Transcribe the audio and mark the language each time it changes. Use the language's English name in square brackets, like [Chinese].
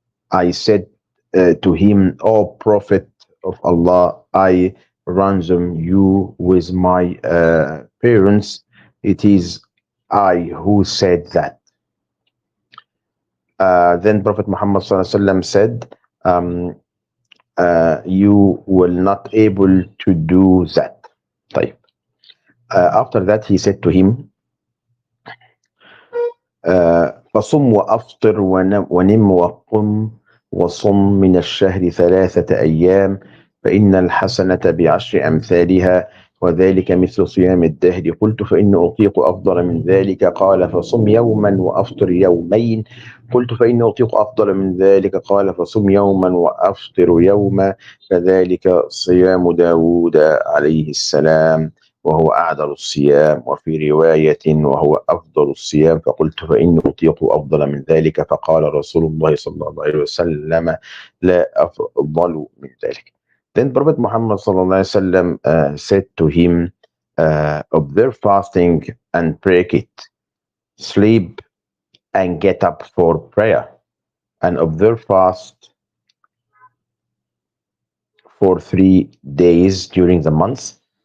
[English] I said to him, O Prophet of Allah, I ransom you with my parents. It is I who said that. Then Prophet Muhammad said, you will not able to do that. [Arabic] طيب. After that he said to him, فصم وأفطر ونم وقم وصم من الشهر 3 أيام فإن الحسنة بعشر أمثالها وذلك مثل صيام الدهر. قلت فإن أطيق أفضل من ذلك؟ قال فصم يوما وأفطر يومين. قلت فإن أطيق أفضل من ذلك؟ قال فصم يوما وأفطر يوما فذلك صيام داود عليه السلام وهو أعدل الصيام. وفي رواية وهو أفضل الصيام. فقلت فإن أطيق أفضل من ذلك؟ فقال رسول الله صلى الله عليه وسلم لا أفضل من ذلك. [English] Then Prophet Muhammad sallallahu alaihi wasallam said to him, observe fasting and break it, sleep and get up for prayer, and observe fast for 3 days during the month.